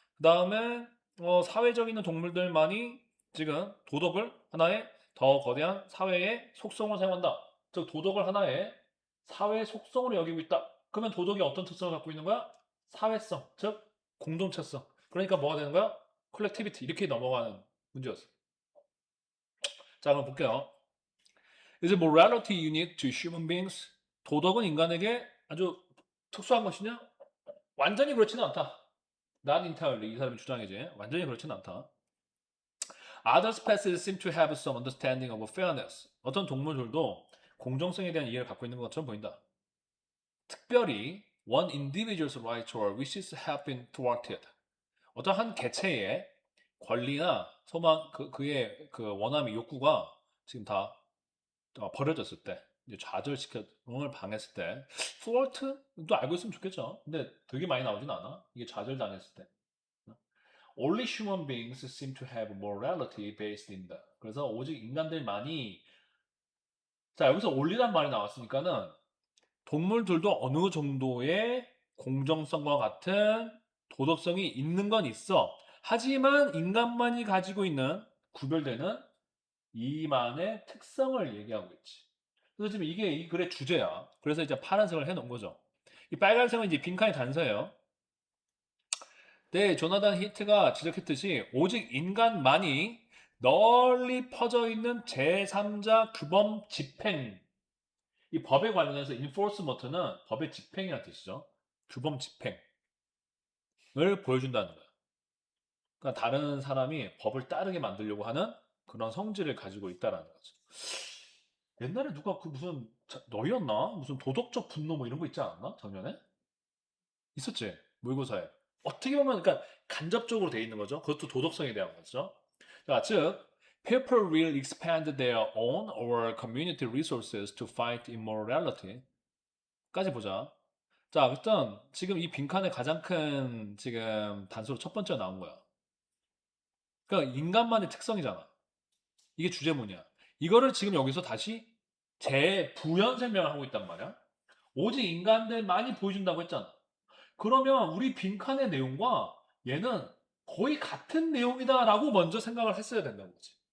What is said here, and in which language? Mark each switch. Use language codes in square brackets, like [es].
[ko] 그다음에 사회적인 동물들만이 지금 도덕을 하나의 더 거대한 사회의 속성을 사용한다. 즉 도덕을 하나의 사회의 속성으로 여기고 있다. 그러면 도덕이 어떤 특성을 갖고 있는 거야? 사회성, 즉 공동체성. 그러니까 뭐가 되는 거야? 콜렉티비티 이렇게 넘어가는 문제였어. 자, 그럼 볼게요. [en] Is morality unique to human beings? [ko] 도덕은 인간에게 아주 특수한 것이냐? 완전히 그렇지는 않다. [en] Not entirely [ko] 이 사람의 주장이지. 완전히 그렇지는 않다. [en] Other species seem to have some understanding of fairness. [ko] 어떤 동물들도 공정성에 대한 이해를 갖고 있는 것처럼 보인다. 특별히 [en] one individual's rights or wishes have been thwarted. [ko] 어떤 한 개체의 권리나 소망, 그의 그 원함이 욕구가 지금 다 버려졌을 때, 이제 좌절시켜, 응을 방했을 때, thwart도 알고 있으면 좋겠죠. 근데 되게 많이 나오진 않아. 이게 좌절당했을 때. [en] Only human beings seem to have morality based in the. [ko] 그래서 오직 인간들만이, 자, 여기서 only란 말이 나왔으니까는 동물들도 어느 정도의 공정성과 같은 도덕성이 있는 건 있어. 하지만 인간만이 가지고 있는 구별되는 이만의 특성을 얘기하고 있지. 그래서 지금 이게 이 글의 주제야. 그래서 이제 파란색을 해놓은 거죠. 이 빨간색은 이제 빈칸이 단서예요. 네, 조나단 히트가 지적했듯이 오직 인간만이 널리 퍼져 있는 제3자 규범 집행. 이 법에 관련해서 enforcement는 법의 집행이라는 뜻이죠. 규범 집행을 보여준다는 거야. 그러니까 다른 사람이 법을 따르게 만들려고 하는 그런 성질을 가지고 있다라는 거죠. 옛날에 누가 그 무슨 너희였나? 무슨 도덕적 분노 뭐 이런 거 있지 않았나? 작년에? 있었지. 모의고사에. 어떻게 보면 그러니까 간접적으로 돼 있는 거죠. 그것도 도덕성에 대한 거죠. 자, 즉 [en] people will expand their own or community resources to fight immorality. [ko] 까지 보자. 자, 일단 지금 이 빈칸의 가장 큰 지금 단서로 첫 번째 나온 거야. 그러니까 인간만의 특성이잖아. 이게 주제문이야. 이거를 지금 여기서 다시 재부연 설명을 하고 있단 말이야. 오직 인간들만이 보여준다고 했잖아. 그러면 우리 빈칸의 내용과 얘는 거의 같은 내용이다라고 먼저 생각을 했어야 된다는 거지.